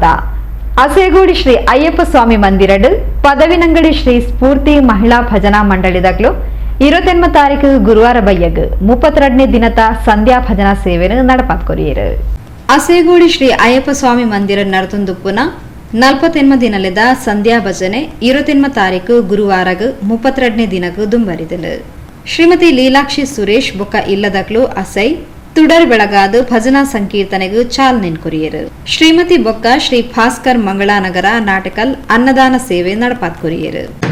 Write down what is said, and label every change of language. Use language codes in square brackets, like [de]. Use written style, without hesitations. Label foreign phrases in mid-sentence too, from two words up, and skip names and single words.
[tcy] ಅಸೇಗೋಡಿ ಶ್ರೀ ಅಯ್ಯಪ್ಪ ಸ್ವಾಮಿ ಮಂದಿರಡು ಪದವಿನಂಗಡಿ ಶ್ರೀ ಸ್ಫೂರ್ತಿ ಮಹಿಳಾ ಭಜನಾ ಮಂಡಳಿದಾಗ್ಲು 28 ತಾರೀಕು ಗುರುವಾರ ಬಯ್ಯಗ್ 32ನೇ ದಿನದ ಸಂಧ್ಯಾ ಭಜನಾ ಸೇವೆಯನ್ನು ನಡಪಾತ್ಕೊರಿಯರು. ಅಸೇಗೋಡಿ ಶ್ರೀ ಅಯ್ಯಪ್ಪ ಸ್ವಾಮಿ ಮಂದಿರ ನಡತುಂದುಪ್ಪುನ 48 ದಿನಲೆದ ಸಂಧ್ಯಾ ಭಜನೆ 28 ತಾರೀಕು ಗುರುವಾರಗ್ 32ನೇ ದಿನಕ್ಕೂ ದುಂಬರಿದಲು. ಶ್ರೀಮತಿ ಲೀಲಾಕ್ಷಿ ಸುರೇಶ್ ಬೊಕ್ಕ ಇಲ್ಲದಕ್ಲು ಅಸೈ ತುಡರ್ ಬೆಳಗಾದ ಭಜನಾ ಸಂಕೀರ್ತನೆಗೂ ಚಾಲನೆ ಕೊರಿಯರು. ಶ್ರೀಮತಿ ಬೊಕ್ಕ ಶ್ರೀ ಭಾಸ್ಕರ್ ಮಂಗಳಾನಗರ ನಾಟಕಲ್ ಅನ್ನದಾನ ಸೇವೆ ನಡಪಾತ್ಕೊರಿಯರು.